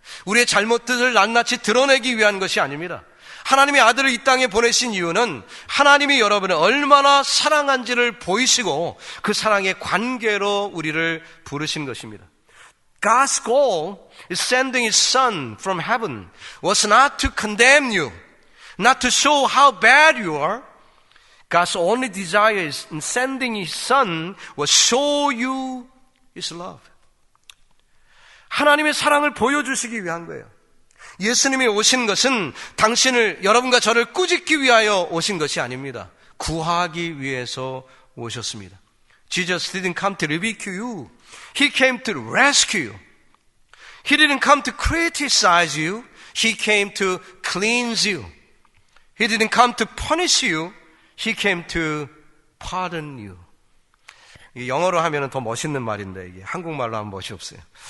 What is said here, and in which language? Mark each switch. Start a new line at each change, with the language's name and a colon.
Korean: 우리의 잘못들을 낱낱이 드러내기 위한 것이 아닙니다. 하나님의 아들을 이 땅에 보내신 이유는 하나님이 여러분을 얼마나 사랑한지를 보이시고 그 사랑의 관계로 우리를 부르신 것입니다.
English: God's goal is sending His Son from heaven was not to condemn you, not to show how bad you are. God's only desire in sending His Son was show you His love.
Korean: 하나님의 사랑을 보여주시기 위한 거예요. 예수님이 오신 것은 당신을, 여러분과 저를 꾸짖기 위하여 오신 것이 아닙니다. 구하기 위해서 오셨습니다.
English: Jesus didn't come to rebuke you. He came to rescue you. He didn't come to criticize you. He came to cleanse you. He didn't come to punish you. He came to pardon you.
Korean: 영어로 하면 더 멋있는 말인데 이게 한국말로 하면 멋이 없어요.